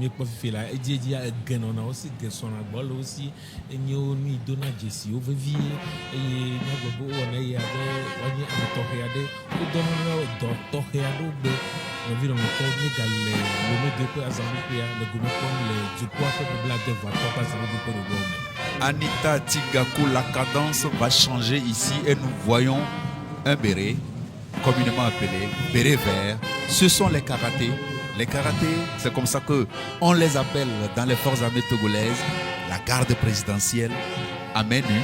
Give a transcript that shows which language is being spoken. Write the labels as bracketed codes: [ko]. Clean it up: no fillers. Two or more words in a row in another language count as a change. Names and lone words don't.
[ee] mí kpɔ fifi la edzedzi genɔna wosi gesɔna gbɔ le wosi enye wo nu yi dona dzesiwo vevie eye mía gblɔ be wowɔna eya be woanye ame tɔxɛ aɖe wodɔna na dɔ tɔxɛ aɖewo gbe nɔvi nɔnɔtɔwo mí gale lomedeƒe azãɖoƒea le gome kpɔm le dukɔa ƒe bladevoatɔ ƒe azãɖoɖoƒe ɖoɖowo me. [fr] Anita Tigaku, la cadence va changer ici et nous voyons un béret communément appelé béret vert. Ce sont les karatés. Les karatés, c'est comme ça qu'on les appelle dans les forces armées togolaises, la garde présidentielle à main nue.